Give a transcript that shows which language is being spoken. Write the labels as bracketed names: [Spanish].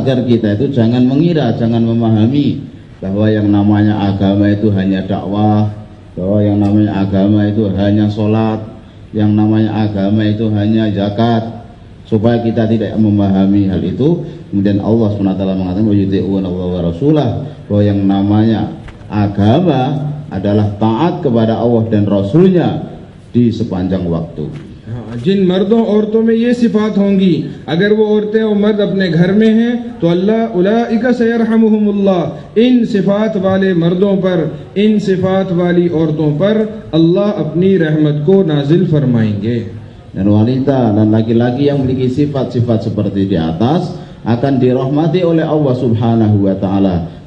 [Indonesian] Agar kita itu jangan mengira, jangan memahami bahwa yang namanya agama itu hanya dakwah, bahwa yang namanya agama itu hanya sholat, yang namanya agama itu hanya zakat. Supaya kita tidak memahami hal itu, kemudian Allah SWT mengatakan [Arabic] wayuti'un Allah wa rasulah, [Indonesian] bahwa yang namanya agama adalah taat kepada Allah dan Rasulnya di sepanjang waktu. [Hindi] जिन मर्दों औरतों में ये सिफात होंगी, अगर वो औरतें और मर्द अपने घर में हैं तो अल्लाह [Arabic] उलाइका सयरहमुहुमुल्लाह, [Hindi] इन सिफात वाले मर्दों पर, इन सिफात वाली औरतों पर अल्लाह अपनी रहमत को नाजिल फरमाएंगे। [Indonesian] Dan wanita dan laki-laki yang memiliki sifat-sifat seperti di atas akan dirahmati oleh Allah Subhanahu wa taala.